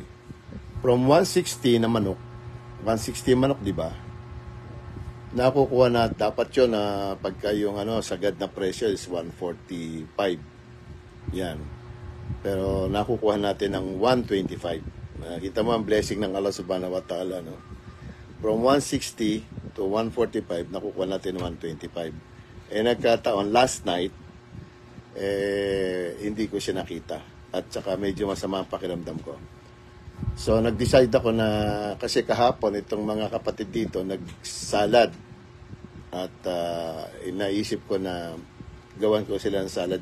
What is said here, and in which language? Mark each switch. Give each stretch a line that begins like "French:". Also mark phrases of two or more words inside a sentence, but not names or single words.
Filipino: From 160 na manok, 160 manok, di ba? Nakukuha na, dapat yun na pagka yung sagad na presyo is 145. Yan. Pero nakukuha natin ng 125. Nakita mo ang blessing ng
Arabic: الله سبحانه وتعالى,
Filipino: no? From 160 to 145, nakukuha natin 125. Nagkataon,
English: last night,
Filipino: hindi ko siya nakita. At saka medyo masama ang pakiramdam ko. So, nag-decide ako na, kasi kahapon, itong mga kapatid dito, nagsalad. At naisip ko na gawan ko sila ng salad.